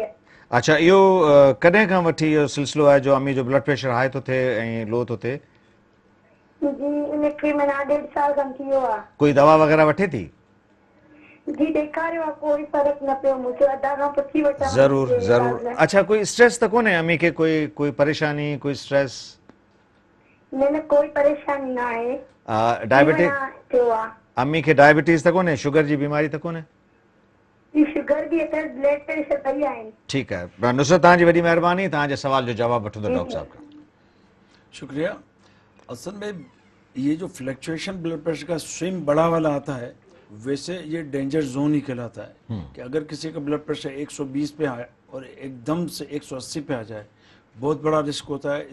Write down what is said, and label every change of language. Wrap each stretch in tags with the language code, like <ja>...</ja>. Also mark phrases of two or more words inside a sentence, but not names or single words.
<sd>अच्छा, इहो कॾहिं खां वठी इहो सिलसिलो आहे जो अम्मी जो</sd> <en>blood pressure high</en> <sd>थो थिए ऐं लो थो थिए? जी उनखे माना 1.5 साल खनि थी वियो आहे। कोई दवा वग़ैरह वठे थी? जी ॾेखारियो आहे, कोई फ़र्क़ु न पियो। मूंखे अदा खां पुछी वठां। ज़रूरु ज़रूरु। अच्छा, कोई स्ट्रेस त कोन्हे अम्मी खे? कोई परेशानी, कोई स्ट्रेस? न न, कोई परेशानी न आहे। डायबिटीज थियो आहे। अम्मी खे डायबिटीज़ त कोन्हे? शुगर जी बीमारी त कोन्हे? शुगर भी है,</sd> <en>blood pressure</en> <sd>ॿई आहिनि। ठीकु आहे नुसरत, तव्हांजी वॾी महिरबानी। तव्हांजे सवाल जो जवाबु वठंदो डॉक्टर साहब खां। शुक्रिया।</sd> <ur>اصل میں یہ جو فلکچویشن بلڈ پریشر کا سوئنگ بڑا والا آتا ہے، ویسے یہ ڈینجر زون ہی کہلاتا ہے کہ اگر کسی کا بلڈ پریشر 120 پہ آئے اور ایک دم سے 180 پہ آ جائے، بہت بڑا رسک ہوتا ہے.</ur>